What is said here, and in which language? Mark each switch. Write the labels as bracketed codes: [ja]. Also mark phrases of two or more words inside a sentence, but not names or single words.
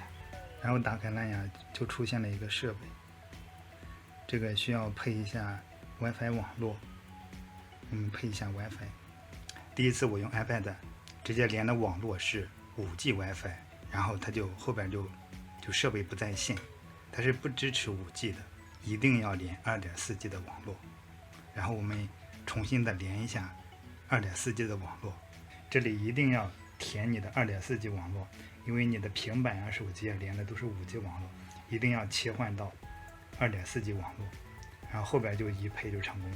[zh] 然後打開藍牙，就出現了一個設備，這個需要配一下 WiFi 網絡，我們配一下 WiFi。第一次我用 iPad 直接連的網絡是5G WiFi，然後它就後邊就設備不在線，它是不支持5G 的，一定要連 2.4G 的網絡。然後我們重新的連一下 2.4G 的網絡，這裡一定要填你的 2.4G 網絡， 因為你的平板啊、手機啊连的都是5G 网络，一定要切換到2.4G 网络，然后后边就一配就成功了。